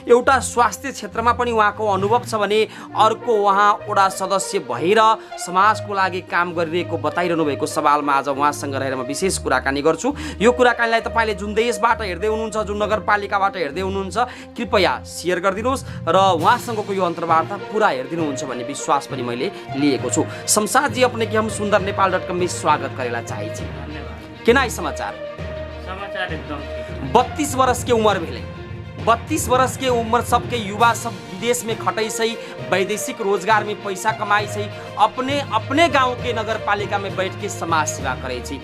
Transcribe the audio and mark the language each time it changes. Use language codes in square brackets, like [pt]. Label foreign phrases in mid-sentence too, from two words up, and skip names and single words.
[ne] एउटा स्वास्थ्य क्षेत्रमा पनि उहाँको अनुभव छ भने अर्को उहाँ वडा सदस्य भएर समाजको लागि काम गरिरहेको बताइरहनु भएको सवालमा आज उहाँसँग रहेर म विशेष कुराकानी गर्छु। यो कुराकानीलाई तपाईले जुन देशबाट हेर्दै हुनुहुन्छ, जुन नगरपालिकाबाट हेर्दै हुनुहुन्छ, कृपया शेयर गरिदिनुहोस् र उहाँसँगको यो अन्तर्वार्ता पुरा हेरिदिनुहुन्छ भन्ने विश्वास पनि मैले लिएको छु। [mai] शमशाद जी, अपने के हम सुंदर नेपाल .com में स्वागत करेला चाहे छी। केना है समाचार? समाचार एकदम ठीक। 32 वर्ष के उम्र भेले, 32 वर्ष के उम्र सबके युवा सब विदेश में खटै छै, वैदेशिक रोजगार में पैसा कमाई छै, अपने गांव के नगर पालिका में बैठ के समाज सेवा करे छै।